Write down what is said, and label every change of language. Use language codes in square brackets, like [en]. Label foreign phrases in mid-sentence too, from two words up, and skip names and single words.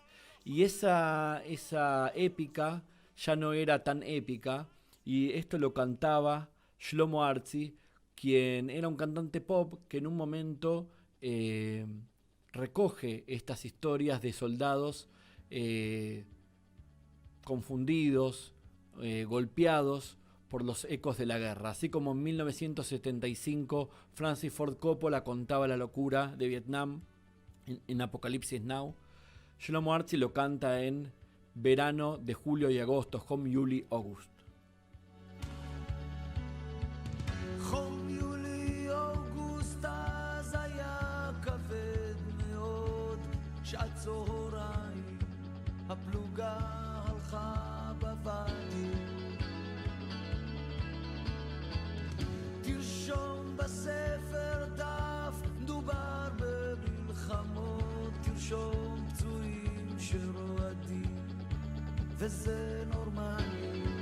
[es] Y esa épica ya no era tan épica, y esto lo cantaba Shlomo Artzi, quien era un cantante pop que en un momento recoge estas historias de soldados confundidos, golpeados por los ecos de la guerra. Así como en 1975 Francis Ford Coppola contaba la locura de Vietnam en Apocalipsis Now, Shlomo Artzi lo canta en Verano de julio y agosto, Hom Juli August. [he] חום יולי אוגוסט אז היה כבד מאוד, שעת צהריים הפלוגה הלכה בוואדי. תרשום בספר דף, דובר במלחמות, תרשום פצועים שרועדים, וזה נורמלי.